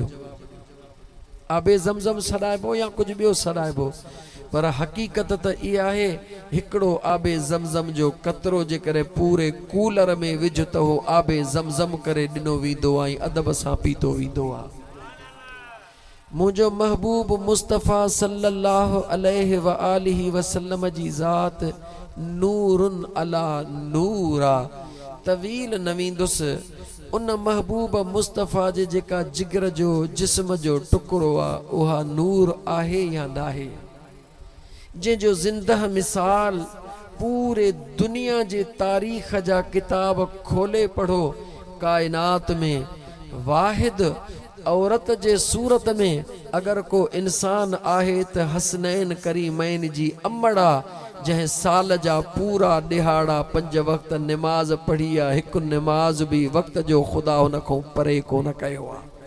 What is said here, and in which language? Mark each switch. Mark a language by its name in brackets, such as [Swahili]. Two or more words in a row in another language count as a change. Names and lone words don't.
[Sindhi] आबे ज़मज़म सॾाइबो या कुझु ॿियो सॾाइबो? पर हक़ीक़त त इहा आहे, हिकिड़ो आबे ज़मज़म जो कतरो जेकॾहिं पूरे कूलर में विझ त उहो आबे ज़मज़म करे ॾिनो वेंदो आहे ऐं अदब सां पीतो वेंदो आहे। मुंहिंजो महबूब मुस्तफ़ा [Arabic] صلى الله عليه وآله وسلم [Sindhi] जी ज़ात [Arabic] نور على نور [Sindhi] आहे। तवील न वेंदुसि, उन महबूब मुस्तफ़ा जे जेका जिगर जो जिस्म जो टुकड़ो आहे, उहा नूर आहे या न आहे? जंहिंजो ज़िंदह मिसाल पूरे दुनिया जे तारीख़ जा किताब खोले पढ़ो, काइनात में वाहिद औरत जे सूरत में अगर को इंसान आहे त हसनैन करीमैन जी अम्मड़ा, जंहिं साल जा पूरा ॾिहाड़ा 5 वक़्त निमाज़ पढ़ी आहे, हिकु निमाज़ बि वक़्त जो ख़ुदा हुन खां परे कोन कयो आहे।